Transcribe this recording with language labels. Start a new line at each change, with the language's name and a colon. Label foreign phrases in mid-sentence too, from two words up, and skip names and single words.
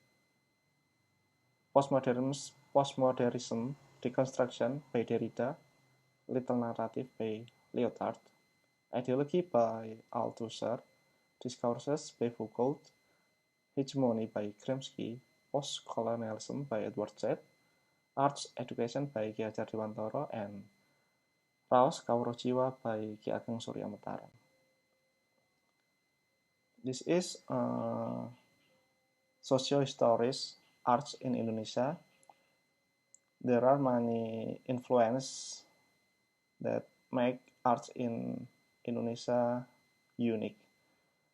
English: Postmodernism Deconstruction by Derrida. Little Narrative by Lyotard. Ideology by Althusser. Discourses by Foucault. Hegemony by Gramsci. Post-colonialism by Edward Said. Arts Education by Ki Hajar Dewantara and Raos Kawruh Jiwa by Ki Ageng Surya Mataram. This is socio-histories arts in Indonesia. There are many influences that make arts in Indonesia unique.